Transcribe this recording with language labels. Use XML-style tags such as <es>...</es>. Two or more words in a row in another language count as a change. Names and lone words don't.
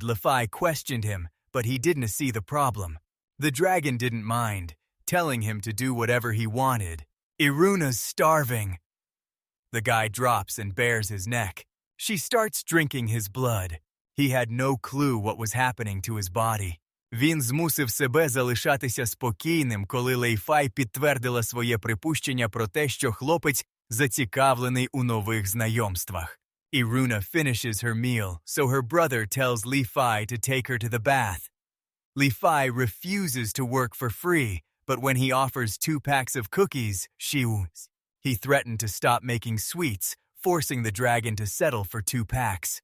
<en>Lefei questioned him, but he didn't see the problem. The dragon didn't mind, telling him to do whatever he wanted. Iruna's starving. The guy drops and bares his neck. She starts drinking his blood. He had no clue what was happening to his body.</en> <uk>Він змусив себе залишатися спокійним, коли Лейфай підтвердила своє припущення про те, що хлопець зацікавлений у нових знайомствах.</uk> <en>Iruna finishes her meal, so her brother tells Lefei to take her to the bath. Lefei refuses to work for free, but when he offers 2 packs of cookies, he threatened to stop making sweets, forcing the dragon to settle for 2 packs.</en>